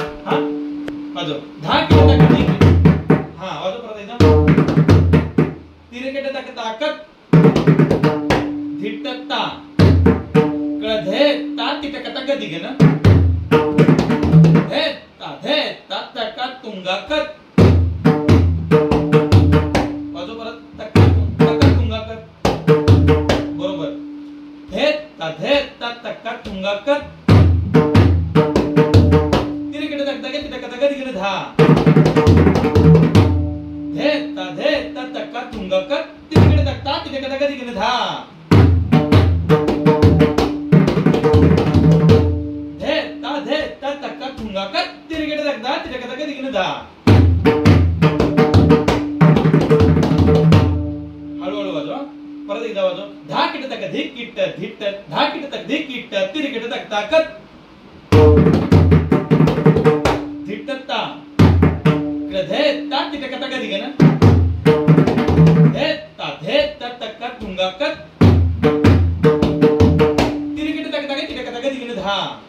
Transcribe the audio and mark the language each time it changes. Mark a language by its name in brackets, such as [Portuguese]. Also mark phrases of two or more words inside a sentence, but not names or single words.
[Marathi] हा वाजव. धा किट तक धिक किट. हा वाजव परत एकदा. तिरे किट तकता कत धिट ता. इकडे धे ता तिटकता गदिगन धे ता तक्का तुंगा कत. वाजव परत. तक्का तुंगा कत. बरोबर. धे ता तक्का तुंगा कत तिरे किट तकता गे तिटकता गदिगन धा. धे ता तक्का तुंगा कत तिरे किट तकता तिरे किट गदिगन धा. धे ता तक्का तुंगा कत तिरे किट तकता तिरे किट गदिगन धा. हळूहळू वाजव. परत एकदा वाजव. धा किट तक धिक किट धिट धा किट तक धिक किट तिरे किट तकता कत धिट ता. इकडे धे ता तिटकता गदिगन धे ता तक्का तुंगा कत तिरे किट तकता गे तिटकता गदिगन धा.